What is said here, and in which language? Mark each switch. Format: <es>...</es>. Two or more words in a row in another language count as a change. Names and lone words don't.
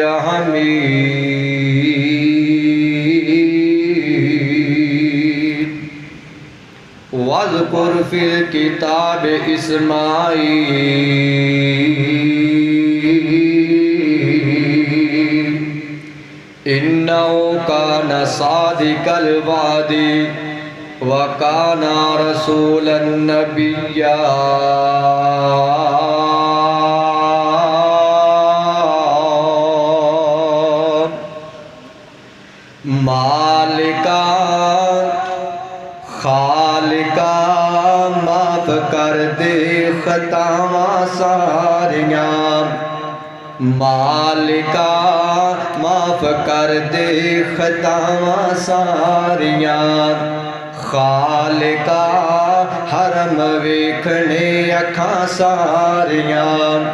<ar>الحميد واذكر في الكتاب إسماعيل إنه كان صادق الوعد وكان رسولا نبيا مالکا</ar> <pa>خالقا معاف کر دے خطاواں ساریاں مالکا معاف کر دے خطاواں ساریاں خالقا حرم ویکھنے اکھاں ساریاں</pa>